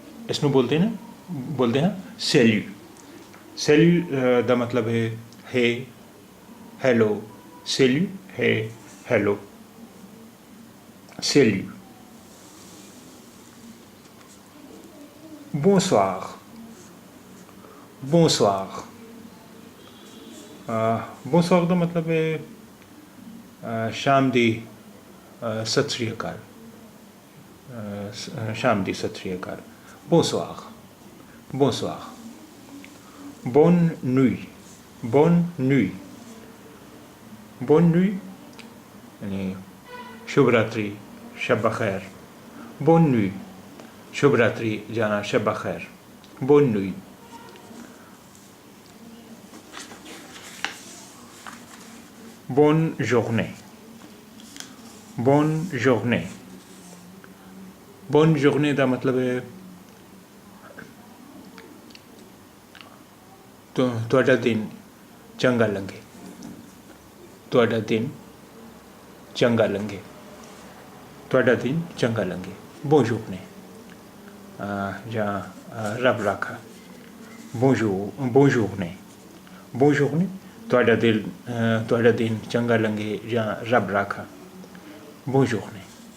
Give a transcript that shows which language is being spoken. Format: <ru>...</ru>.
<hi>इसमें बोलते हैं salut।</hi> <pa>salut ਦਾ ਮਤਲਬ ਹੈ hey, hello।</pa> <fr>salut, hey, hello, salut। bonsoir, bonsoir।</fr> <pa>bonsoir ਦਾ ਮਤਲਬ ਹੈ ਸ਼ਾਮ ਦੀ ਸਤਿ ਸ਼੍ਰੀ ਅਕਾਲ, ਸ਼ਾਮ ਦੀ ਸਤਿ ਸ਼੍ਰੀ ਅਕਾਲ।</pa> <fr>bonsoir, bonsoir। bonne nuit, bonne nuit, bonne nuit</fr> <hi>यानी शुभ रात्रि, शब खैर।</hi> <fr>bonne nuit,</fr> <hi>शुभ रात्रि जाना, शब खैर।</hi> <fr>bonne nuit। bonne journée, bonne journée।</fr> <pa>bonne journée ਦਾ ਮਤਲਬ ਹੈ ਤੁਹਾਡਾ ਦਿਨ ਚੰਗਾ ਲੰਘੇ, ਤੁਹਾਡਾ ਦਿਨ ਚੰਗਾ ਲੰਘੇ, ਤੁਹਾਡਾ ਦਿਨ ਚੰਗਾ ਲੰਘੇ। bonne journée ਜਾਂ ਰੱਬ ਰਾਖਾ।</pa> <fr>bonne journée, bonne journée।</fr> <pa>ਤੁਹਾਡਾ ਦਿਨ ਚੰਗਾ ਲੰਘੇ ਜਾਂ ਰੱਬ ਰਾਖਾ। bonne journée।</pa>